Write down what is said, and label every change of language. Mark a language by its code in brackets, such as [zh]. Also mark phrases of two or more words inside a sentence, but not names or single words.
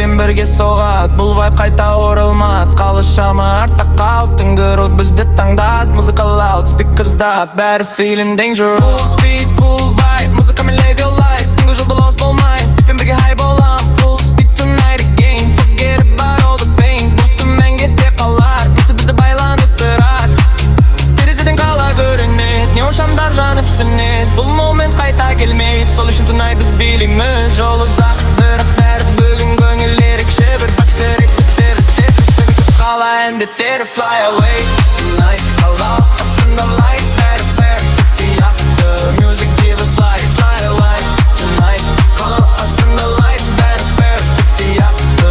[kk] birge soğat. Бұл vibe қайта оралмат. Қалышамы артта қалд. Түнгі рот бізді таңдат. Музыка loud, speakers'да бәрі [en] feeling danger. Full speed, full vibe, музыкамен live your life. [kk] Түнгі жолда lost болмай, биппен бірге high болам. [en] Full speed tonight again, forget about all the pain. [kk] Бұл түмен есте қалар, бітсі бізді байланыстырар. Терезеден қала көрінет, неон шамдар жанып сөнет. Бұл момент қайта келмейді, сол үшін tonight біз билейміз. Жол ұзақ, бірақ бәрі бүгін көңіл ерекше. Бір бақ жүректі теріп қала әндеттері [en] fly away tonight. [kk] Қала астында lights, бәрі сияқты. [en] Music give us life, fly away tonight. [kk] Қала астында lights, бәрі сияқты.